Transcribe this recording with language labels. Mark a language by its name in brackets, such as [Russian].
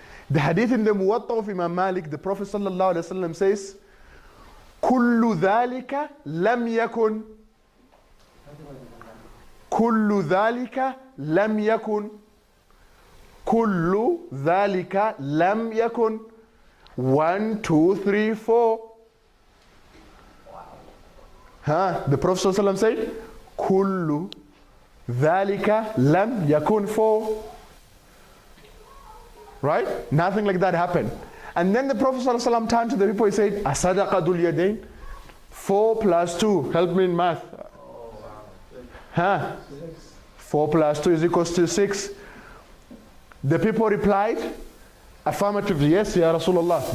[English] The hadith in the Muwatta of Imam Malik, the Prophet sallallahu alaihi wasallam says, [Arabic] كل ذلك لم يكن [English] كل ذلك لم يكن كل ذلك لم يكن 1, 2, 3, 4. The Prophet ﷺ said, [Arabic] كل ذلك لم يكن [English] 4. Right? Nothing like that happened. And then the Prophet ﷺ turned to the people, he said, [Arabic] أصدق ذو اليدين? [English] 4 plus 2. Help me in math. 4 plus 2 is equals to 6. The people replied, affirmatively, yes, Ya Rasulullah.